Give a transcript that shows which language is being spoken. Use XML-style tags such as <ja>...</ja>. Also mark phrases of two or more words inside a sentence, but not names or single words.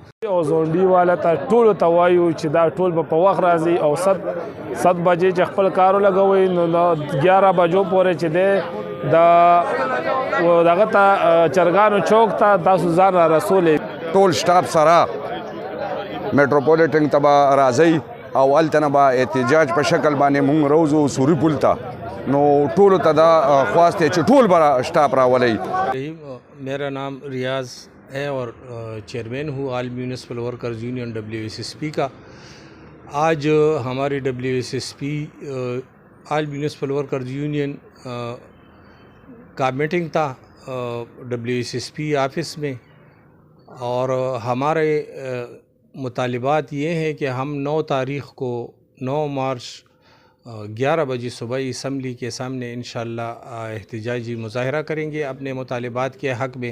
<ps>او زونډي والا ته ټولو ته وایو چې دا ټول به په وخت راځي او 7 بجې چې خپل کار لګوي نو 11 بجو پورې چې دی د دغه ته چرګانو چوک ته تاسو ځان را رسولې. ټول سټاف سره میټروپولیټن ته به راځئ او هلته نه به احتجاج په شکل باندې مونږ روزو سوري پل ته، نو ټولو ته دا خواست دی چې ټول به سټاف راولئ.</ps> <ur>میرا نام ریاض ہے اور چیئرمین ہوں آل میونسپل ورکرز یونین WSSP کا. آج ہماری WSSP آل میونسپل ورکرز یونین کا میٹنگ تھا WSSP آفس میں، اور ہمارے مطالبات یہ ہیں کہ ہم 9 تاریخ کو 9 مارچ 11 بجے صبح اسمبلی کے سامنے انشاءاللہ احتجاجی مظاہرہ کریں گے اپنے مطالبات کے حق میں.</ur>